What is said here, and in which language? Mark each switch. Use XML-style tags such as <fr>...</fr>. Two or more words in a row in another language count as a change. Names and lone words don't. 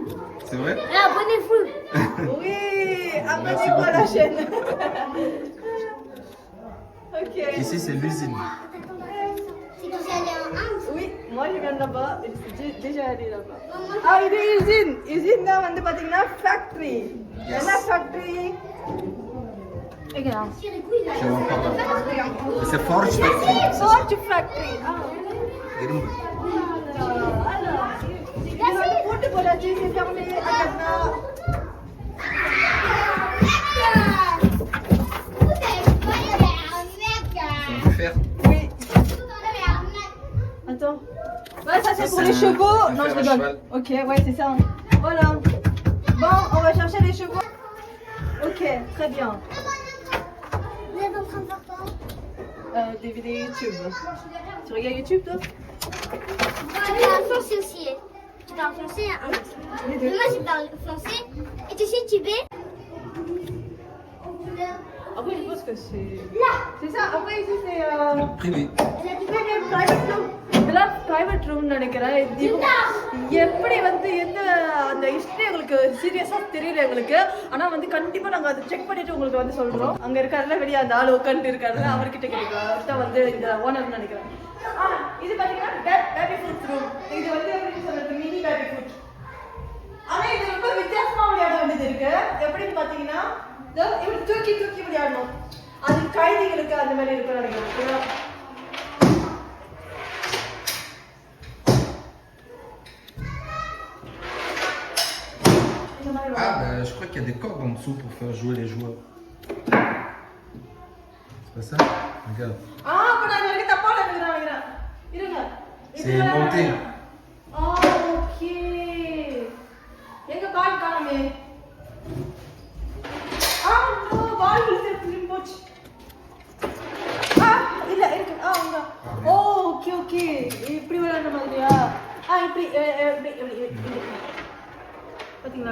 <fr>C'est vrai? Et abonnez-vous. Oui. Merci Abonnez-vous à la beaucoup. chaîne. Ok. Ici, c'est l'usine. C'est que j'allais en Inde. Oui, moi je viens de là-bas. J'ai déjà allé là-bas. Ah,</fr> <ta>இது usine. Usine தான் வந்து பாத்தீங்கன்னா factory. என்ன factory?</ta> <fr>C'est les couilles là. Je vois pas. C'est Forge Factory. Forge factory. Ah.</fr> <ta>இரும்பு. Alors, இது வந்து போட்டு போடாச்சு,</ta> <fr>c'est fermé. Attends. On peut faire. Oui. Attends. Ouais, ça c'est pour les chevaux. on Non, fait je un rigole. cheval. Ok, ouais, c'est ça. Voilà. Bon, on va chercher les chevaux. Ok, très bien. Vous êtes en train de faire quoi? Des vidéos YouTube. Tu regardes YouTube, toi? Je parle français aussi. Tu parles français, hein? Les deux. Moi, je parle français. Et tu sais tibet? Après, je pense que c'est... C'est ça. Après, ici, c'est... Privé.</fr> <en>private room.</en> <ta>இதெல்லாம்</ta> <en>private room</en> <ta>நினைக்கிறேன். இப்போ எப்படி வந்து என்ன அந்த ஹிஸ்டரி உங்களுக்கு சீரியஸா தெரியல எங்களுக்கு. ஆனா வந்து கண்டிப்பா நாங்க அதை செக் பண்ணிட்டு உங்களுக்கு வந்து சொல்றோம். அங்க இருக்காருல வெளிய அந்த ஆளு உட்கார்ந்து இருக்காருல அவர்கிட்ட கேட்கலாம். அவர்தான் வந்து இந்த ஓனர் நினைக்கிறேன். இது பாத்தீங்கன்னா</ta> <en>baby food room.</en> <ta>இது வந்து எப்படி சொல்றது,</ta> <en>mini baby food.</en> <ta>ஆனா இது ரொம்ப வித்தியாசமா விளையாட வேண்டியது இருக்கு. எப்படின்னு பாத்தீங்கன்னா இப்படி தூக்கி தூக்கி விளையாடணும். அது கைதிகளுக்கு அந்த மாதிரி இருக்குன்னு நினைக்கிறேன்.</ta> <fr>Ah, bah, je crois qu'il y a des cordes en dessous pour faire jouer les joueurs. C'est pas ça? Regarde.</fr> <ta>அப்ப நான் இங்க தப்பா நினைக்கிறேன். இருங்க.</ta> <fr>C'est monté.</fr> <ta>ஓகே. எங்க பால் காணோமே.</ta> <en>no ball</en> <ta>திரும்பி போச்சு. இல்ல இருக்கு. அங்க. ஓகே ஓகே. இப்படி விளையாடுற மாதிரியா? இப்படி இப்படி பாத்தீங்களா?</ta>